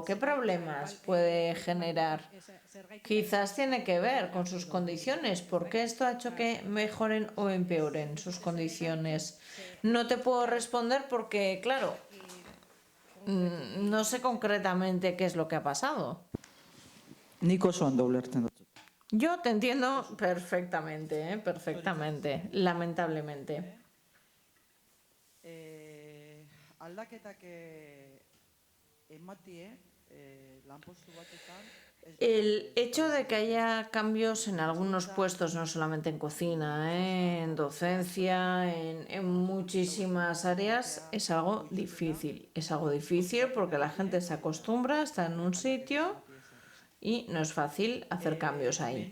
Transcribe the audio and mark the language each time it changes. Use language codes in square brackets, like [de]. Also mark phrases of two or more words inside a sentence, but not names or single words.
[es] ¿Qué problemas puede generar? Quizás tiene que ver con sus condiciones. ¿Por qué esto ha hecho que mejoren o empeoren sus condiciones? No te puedo responder porque, claro, no sé concretamente qué es lo que ha pasado. [eu] Nico ondo ulertzen dut. [es] Yo te entiendo perfectamente, perfectamente, lamentablemente. [eu] Aldaketak ematie lanpostu batetan. [es] El hecho de que haya cambios en algunos puestos, no solamente en cocina, en docencia, en muchísimas áreas, es algo difícil. Es algo difícil porque la gente se acostumbra, está en un sitio y no es fácil hacer cambios ahí.